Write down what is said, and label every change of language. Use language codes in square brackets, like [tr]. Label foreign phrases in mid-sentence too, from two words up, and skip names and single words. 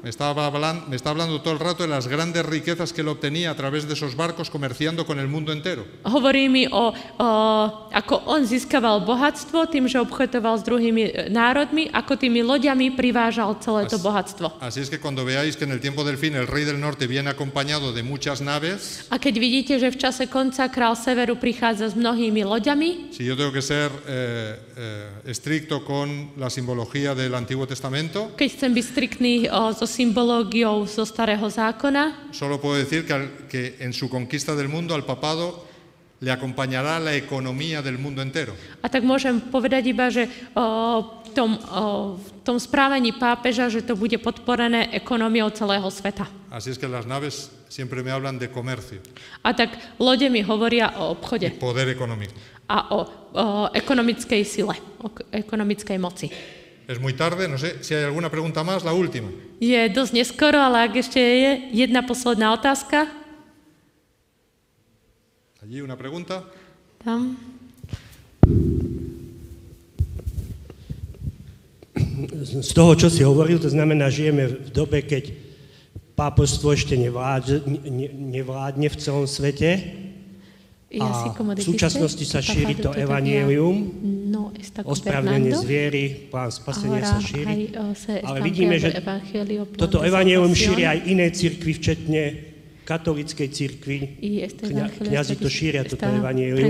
[es] Me está hablando todo el rato de las grandes riquezas que él obtenía a través de esos barcos comerciando con el mundo entero. [sk] Hovorí mi ako on získaval bohatstvo tým, že obchodoval s druhými národmi, ako tými loďami privážal celé to bohatstvo. [es] Así es que cuando veáis que en el tiempo del fin el rey del norte viene acompañado de muchas naves. [sk] A keď vidíte, že v čase konca král severu prichádza s mnohými loďami, [es] Si yo tengo que ser estricto con la simbología del Antiguo Testamento, [sk] Keď chcem byť striktný so symbológiou zo Starého zákona, [es] solo puedo decir que en su conquista del mundo al papado le acompañará la economía del mundo entero. [sk] a tak môžem povedať iba, že v tom správaní pápeža, že to bude podporené ekonómiou celého sveta. [es] Así es que las naves siempre me hablan de comercio [sk] A tak lode mi hovoria o [es] y [sk] obchode [es] poder económico. [sk] a o ekonomickej sile, o ekonomickej moci. [es] Es muy tarde, no sé si hay alguna pregunta más, la última. [sk] Je dosť neskoro, ale ak ešte je jedna posledná otázka. [es] Allí una pregunta. [sk] Tam. Z toho, čo si hovoril, to znamená, žijeme v dobe, keď pápežstvo ešte nevládne v celom svete a v súčasnosti sa šíri to evanjelium, ospravedlnenie z viery, plán spasenia sa šíri, ale vidíme, že toto evanjelium šíri aj iné cirkvi, včetne katolíckej cirkvi, kňazi to šíria, toto evanjelium.